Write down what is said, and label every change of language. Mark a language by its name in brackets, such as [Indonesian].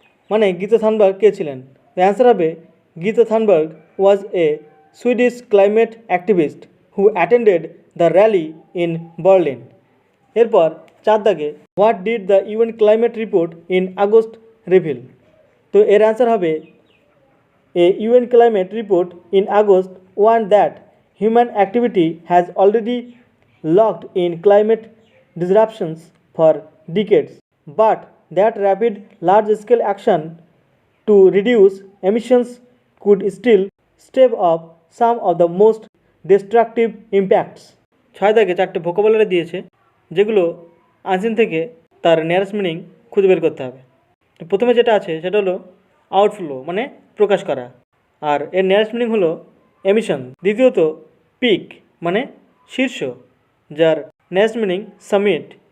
[Bangla] মানে গীতা থানবার্গ কে ছিলেন? [English] the answer [Bangla] হবে [English] Greta Thunberg was a Swedish climate activist who attended the rally in Berlin. [Bangla] এরপর 4 দাগে [English] What did the UN climate report in August reveal? [Bangla] তো এর answer হবে [English] A UN climate report in August one দ্যাট human activity has already locked in climate disruptions for decades, but that rapid large-scale action to reduce emissions could still stave off some of the most destructive impacts. [Bangla] 6 দাগে 4টে vocabulary দিয়েছে যেগুলো unseen থেকে তার nearest meaning খুঁজে বের করতে হবে। প্রথমে যেটা আছে সেটা হলো আউটফ্লো মানে প্রকাশ করা, আর এর নিয়ারেস্ট মিনিং হলো এমিশন। দ্বিতীয়ত পিক মানে শীর্ষ, যার নেক্সট মিনিং সামিট।